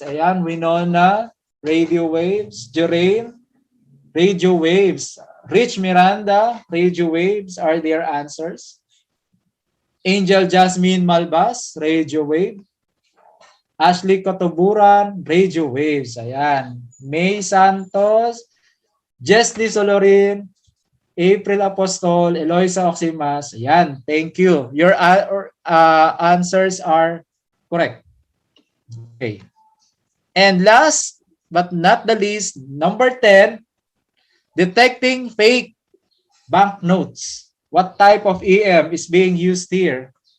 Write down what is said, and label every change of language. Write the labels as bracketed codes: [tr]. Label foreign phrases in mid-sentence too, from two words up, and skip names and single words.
[en] Ayan, Winona, radio waves. Jerain, radio waves. Rich Miranda, radio waves are their answers. Angel Jasmine Malbas, radio wave. Ashley Cotoburan, radio waves. Ayan. May Santos, Jesly Solorin, April Apostol, Eloisa Oximas. Ayan. Thank you. Your answers are correct. Okay. And last but not the least, number 10, detecting fake banknotes. What type of EM is being used here?